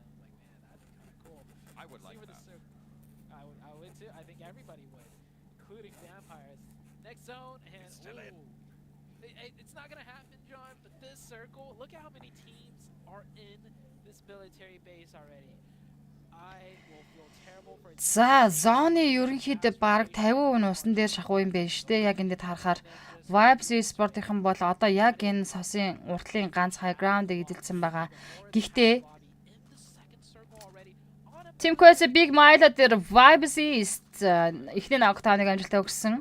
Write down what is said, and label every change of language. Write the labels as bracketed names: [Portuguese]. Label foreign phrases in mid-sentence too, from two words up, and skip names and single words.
[English] I was like, man, that'd be kind of cool. I would like that. I would too. I think everybody would, including Vampires. Next zone, and it's still in. It's not gonna happen, John. But this circle, look at how many teams are in this military base already. [Mongolian] За, зооны ерөнхийдөө бараг 50% усан дээр шахуу юм байна штэ. Яг энэд харахаар Vibes Sport-ийн бол одоо яг энэ сосын уртлын ганц [English] high ground- [Mongolian] ыг эзэлсэн байгаа. Гэхдээ Team Quest Big Mile дээр Vibes East эхний нокдауныг амжилттай өгсөн.